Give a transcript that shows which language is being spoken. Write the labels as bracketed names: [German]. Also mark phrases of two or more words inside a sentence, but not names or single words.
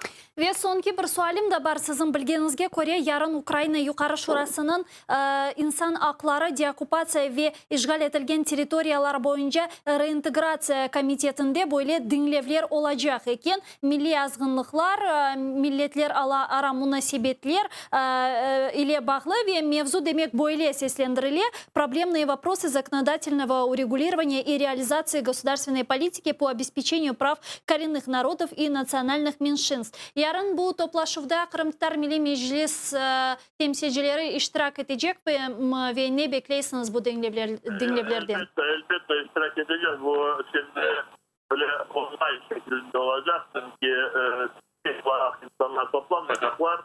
[Crimean Tatar] Ve sonki bir sualim da var sizin bilgenizge göre yarın Ukrayna Yukarı Şurası'nın insan hakları, deokupasiya ve işgal etilgen teritoriyalar boyunca reintegrasiya komitetinde böyle dinlevler olacak eken milli azgınlıklar, milletler ara münasebetler ile bağlı ve mevzu demek böyle seslendirili. [Russian] Проблемные вопросы законодательного урегулирования и реализации государственной политики по обеспечению прав коренных народов и национальных меньшинств. [Crimean Tatar] Yarın bu toplaşıvda Kırım Tatar Milli Meclis temsilcileri iştirak edecek ve ne bekleysiniz bu dinlevlerden? Elbette iştirak edeceğiz. Bu şimdi böyle online şeklinde olacak. Çünkü insanlar toplanmayacaklar.